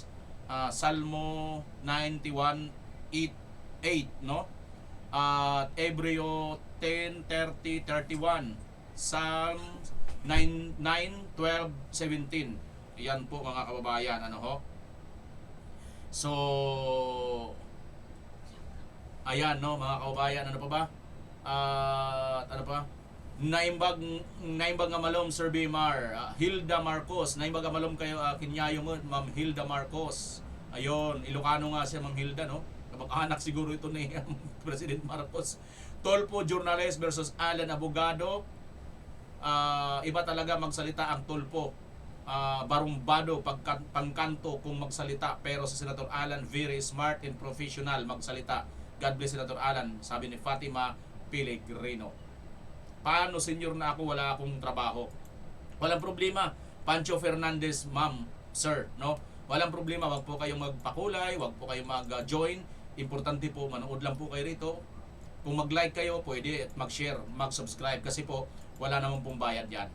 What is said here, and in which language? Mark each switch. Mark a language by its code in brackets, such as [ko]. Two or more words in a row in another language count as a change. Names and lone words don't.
[tl] Salmo 91:8, at Hebreo 10:30-31, Psalm 9:12-17. Yan po mga kababayan, So Ayan, no, mga kababayan, ano pa ba? Ano pa? [ilo] Naimbag nga malom, Sir Bimar. Hilda Marcos. Naimbag nga malom kayo, kinyayo mo, Ma'am Hilda Marcos. [tl] Ayun, Ilocano nga siya, Ma'am Hilda, no? Anak siguro ito ni President Marcos. Tolpo Journalist versus Alan Abogado. Iba talaga magsalita ang Tolpo. Barumbado, pangkanto kung magsalita. Pero si Senator Alan, [en] very smart and professional magsalita. God bless [tl] Senator Alan, sabi ni Fatima Pellegrino. Paano senyor na ako, wala akong trabaho? Walang problema. Pancho Fernandez, ma'am, sir, no? Walang problema, wag po kayong magpakulay, wag po kayong mag-join. Importante po, manood lang po kayo rito. Kung mag-like kayo, pwede at mag-share, mag-subscribe kasi po, wala namang pong bayad yan.